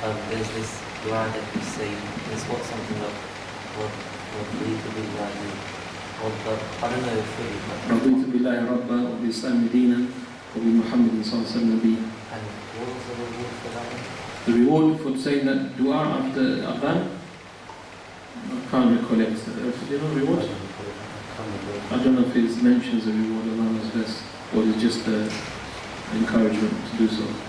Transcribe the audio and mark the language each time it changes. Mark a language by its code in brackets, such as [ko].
[en] There's this dua that we say, there's what something of what lead to be I don't know if fully, but [ar] رضيت بالله ربا وبالإسلام دينا وبمحمد صلى الله عليه وسلم نبيا. [en] and what was the reward for that one? The reward for saying that dua after Adhan, I can't recollect. Do you know reward? I don't know if it mentions the reward. Allah knows best, or it's just encouragement to do so.